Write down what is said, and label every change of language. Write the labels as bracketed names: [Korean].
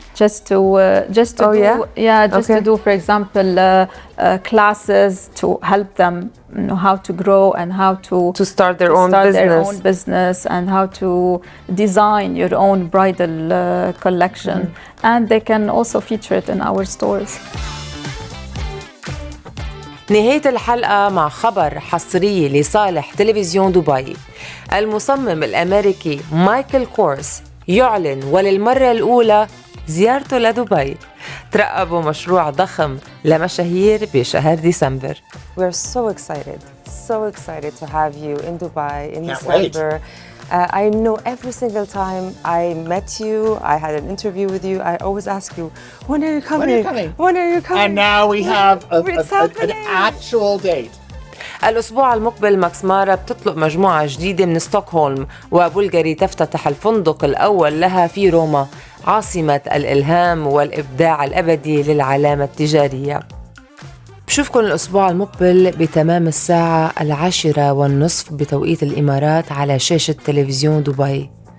[English] just to do, for example, classes to help them know how to grow and how to start their own business and how to design your own bridal collection, and they can also feature it in our stores. [Arabic] نهاية الحلقة مع خبر حصري لصالح تلفزيون دبي. المصمم الأمريكي مايكل كورس يعلن وللمرة الأولى زيارته لدبي. ترقبوا مشروع ضخم لمشاهير بشهر ديسمبر. [English] We're so excited to have you in Dubai in December. I know every single time I met you, I had an interview with you, I always ask you, when are you coming? When are you coming? And now we have an actual date. [Arabic] الأسبوع المقبل ماكس مارا بتطلق مجموعة جديدة من ستوكهولم، وبلغاري تفتتح الفندق الأول لها في روما، عاصمة الإلهام والإبداع الأبدي للعلامة التجارية. بشوفكن الأسبوع المقبل بتمام الساعة 10:30 بتوقيت الإمارات على شاشة تلفزيون دبي.